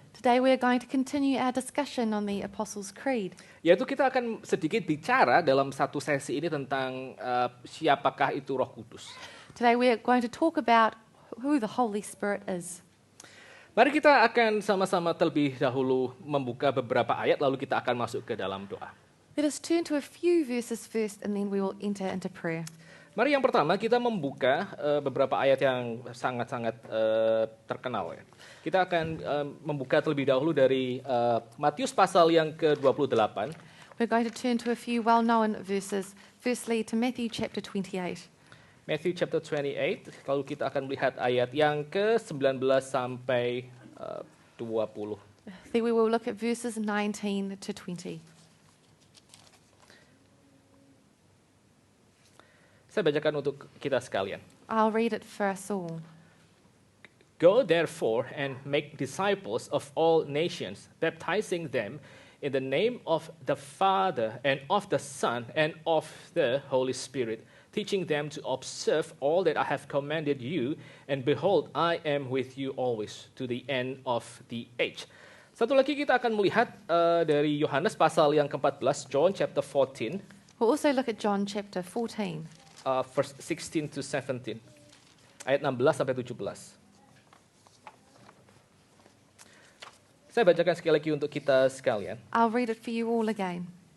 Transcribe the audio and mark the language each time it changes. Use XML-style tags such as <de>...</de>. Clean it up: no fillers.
<en>Today we are going to continue our discussion on the Apostles' Creed.</en> <id>yaitu kita akan sedikit bicara dalam satu sesi ini tentang siapakah itu Roh Kudus.</id> <en>Today we are going to talk about who the Holy Spirit is.</en> <id>Mari kita akan sama-sama terlebih dahulu membuka beberapa ayat lalu kita akan masuk ke dalam doa.</id> <en>Let us turn to a few verses first and then we will enter into prayer.</en> <id>Mari yang pertama kita membuka beberapa ayat yang sangat-sangat terkenal ya. Kita akan membuka terlebih dahulu dari Matius pasal yang ke-28.</id> <en>We're going to turn to a few well-known verses. Firstly to Matthew chapter 28. Matthew chapter 28,</en> <id>lalu kita akan melihat ayat yang ke-19 sampai 20.</id> <en>Then we will look at verses 19 to 20.</en> <id>Saya bacakan untuk kita sekalian.</id> <en>I'll read it for us all. Go therefore and make disciples of all nations, baptizing them in the name of the Father and of the Son and of the Holy Spirit, teaching them to observe all that I have commanded you, and behold, I am with you always to the end of the age.</en> <id>Satu lagi kita akan melihat dari Yohanes pasal yang ke-14,</id> <en>John chapter 14, We'll also look at John chapter 14. verse 16 to 17,</en> <id>ayat 16 sampai 17. Saya bacakan sekali lagi untuk kita sekalian.</id> <en>I'll read it for you all again.</en>